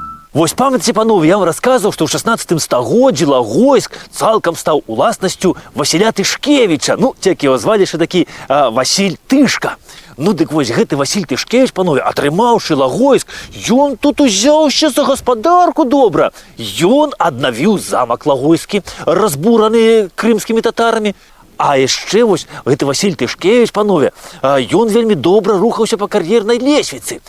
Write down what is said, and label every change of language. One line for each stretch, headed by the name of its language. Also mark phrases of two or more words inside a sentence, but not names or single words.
Belarusian: Вось памятаеце, панове,
Russian: я вам рассказывал, что
Belarusian: ў 16 стагоддзі Лагойск цалкам стаў уласнасцю Васіля Тышкевіча. Ну, як
Russian: его звали
Belarusian: яшчэ такі Васіль Тышка. Ну, дык вось гэты Васіль Тышкевіч, панове, атрымаўшы Лагойск, ён тут узяўся за гаспадарку добра. Ён аднавіў замак Лагойскі, разбураны крымскімі татарамі. А яшчэ вось гэты Васіль Тышкевіч, панове, ён вельмі добра рухаўся па кар'ернай лесвіцы.